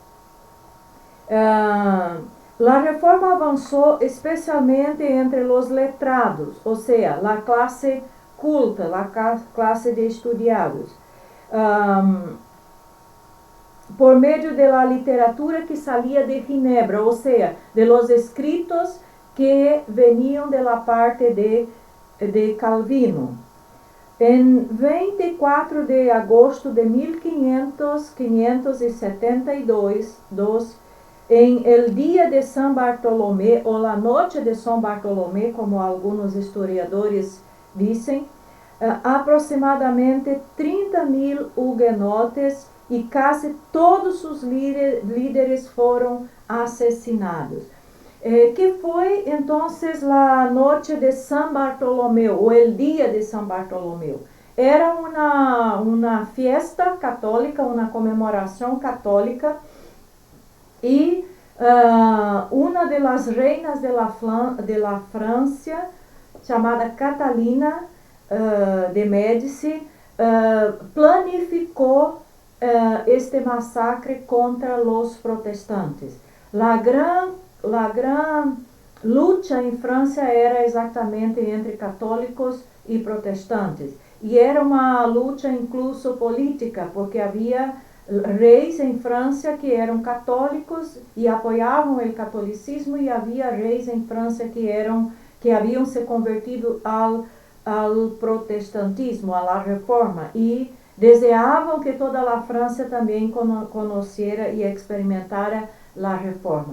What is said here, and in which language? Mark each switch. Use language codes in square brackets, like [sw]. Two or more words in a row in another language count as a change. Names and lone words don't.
[pt] La reforma avançou especialmente entre os letrados, ou seja, a classe culta, a classe de estudiados, por meio da literatura que saía de Ginebra, ou seja, [es] de los escritos [pt] que veniam da parte de Calvino. Em 24 de agosto de 1572, em el dia de São Bartolomé, ou [es] la noche [pt] de São Bartolomé, como alguns historiadores dizem, aproximadamente 30.000 hugonotes e quase todos os líderes foram assassinados. Que foi então a noite de São Bartolomeu, ou o dia de São Bartolomeu? Era uma festa católica, uma comemoração católica, e uma das [es] reinas de la [pt] França, chamada Catalina de Médici, planificou este massacre contra os protestantes. [es] La gran [pt] luta em França era exatamente entre católicos e protestantes. E era uma luta incluso política, porque havia reis em França que eram católicos e apoiavam o catolicismo, e havia reis em França que haviam se convertido ao protestantismo, à reforma, e desejavam que toda a França também conhecera e experimentara a reforma.